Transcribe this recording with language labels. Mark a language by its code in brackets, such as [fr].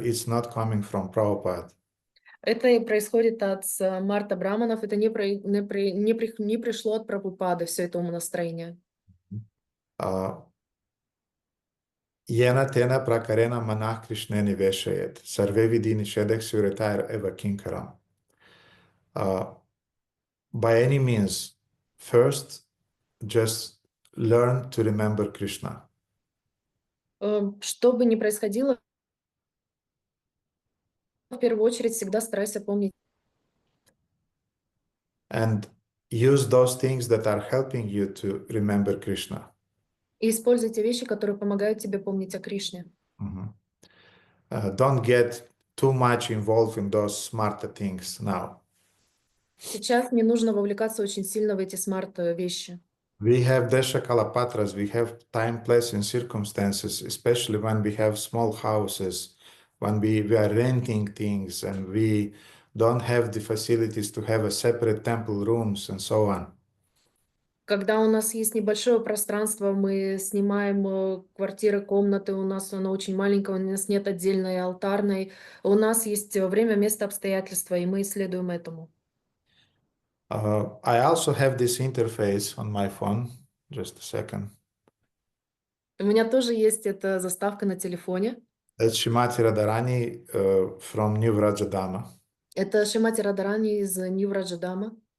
[en] It's not coming from Prabhupada. [ru] Это и происходит от Марта Браманов, это не пришло от Прабхупады, все это умонастроение. [sa] Yena tena prakarena manah Krishna niveshayet. Sarve vidhi nishedek suretair eva kinkaram. [en] By any means, first, just learn to remember Krishna. [ru] Что бы ни происходило, в первую очередь всегда старайся помнить. [en] And use those things that are helping you to remember Krishna. [ru] И используйте вещи, которые помогают тебе помнить о Кришне. [en] Don't get too much involved in those smarter things now. [ru] Сейчас не нужно вовлекаться очень сильно в эти смарт-вещи. [en] We have Desha Kalapatras, we have time, place, and circumstances, especially when we have small houses, when we are renting things and we don't have the facilities to have a separate temple rooms and so on. [ru] Когда у нас есть небольшое пространство, мы снимаем квартиры, комнаты, у нас она очень маленькая, у нас нет отдельной алтарной, у нас есть время, место, обстоятельства, и мы исследуем этому. [en] I also have this interface on my phone. Just a second. [ru] У меня тоже есть эта заставка на телефоне. [en] That's Shrimati Radharani from New Vrajadama. [ru] Это Шримати Радарани из Нью-Враджадама.